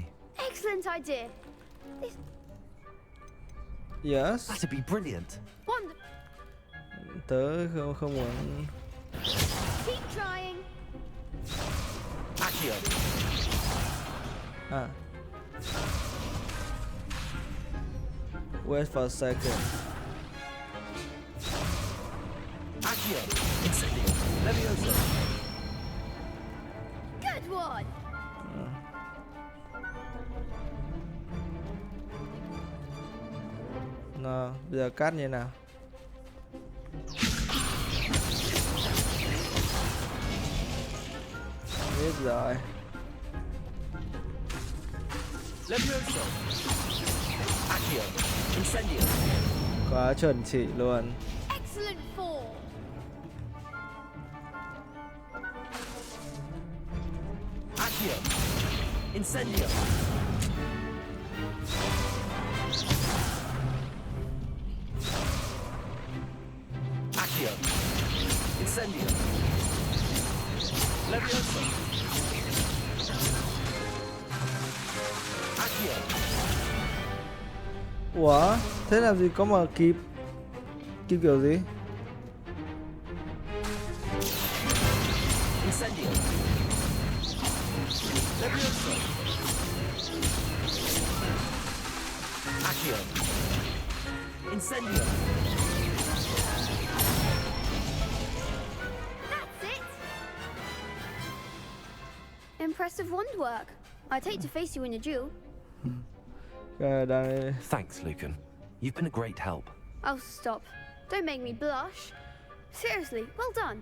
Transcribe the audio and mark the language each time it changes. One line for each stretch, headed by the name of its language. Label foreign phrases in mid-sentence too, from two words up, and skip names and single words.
English: Excellent idea. Yes. That'd be brilliant.
Vietnamese: Tớ không muốn.
English: Keep trying. Accio. Wait for a second. Accio. Incendio. Levioso. Good one.
Vietnamese: Nào, bây giờ cắt như nào? Biết rồi.
English: Levioso. Accio. Incendio.
Vietnamese: Quá chuẩn chỉ luôn.
English: Excellent form. Accio. Incendio. Accio. Incendio. Levioso. Accio.
Vietnamese: Ủa, thế làm gì có mà kịp kiểu gì?
English: Incendio. Levioso. Accio. Incendio. That's it. Impressive wand work. I'd hate to face you in a duel. Thanks, Lucan. You've been a great help. Oh, stop. Don't make me blush. Seriously, well done.